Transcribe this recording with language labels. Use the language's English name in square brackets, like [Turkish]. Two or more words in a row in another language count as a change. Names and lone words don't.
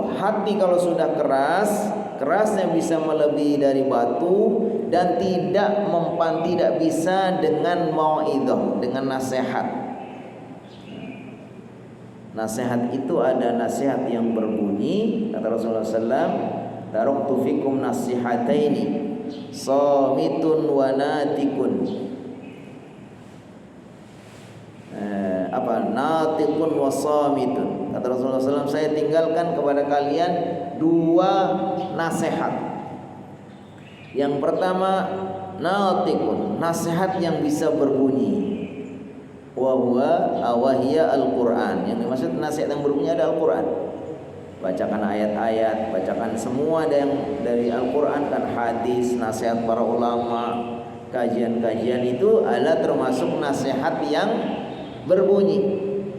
[Indonesian] Hati kalau sudah keras, kerasnya bisa melebihi dari batu dan tidak mempan, tidak bisa dengan mau'idah, dengan nasihat. Nasihat itu ada nasihat yang berbunyi, kata Rasulullah SAW, [Arabic] تركت فيكم نصيحتين صامت وناطق. ناطق وصامت. [Indonesian] Kata Rasulullah SAW, saya tinggalkan kepada kalian dua nasihat. Yang pertama, natiqun, nasihat yang bisa berbunyi. [Arabic] وهي القرآن. [Indonesian] Yang dimaksud nasihat yang berbunyi ada Al-Quran. Bacakan ayat-ayat, bacakan semua yang dari Al-Quran, kan hadis, nasihat para ulama, kajian-kajian itu adalah termasuk nasihat yang berbunyi.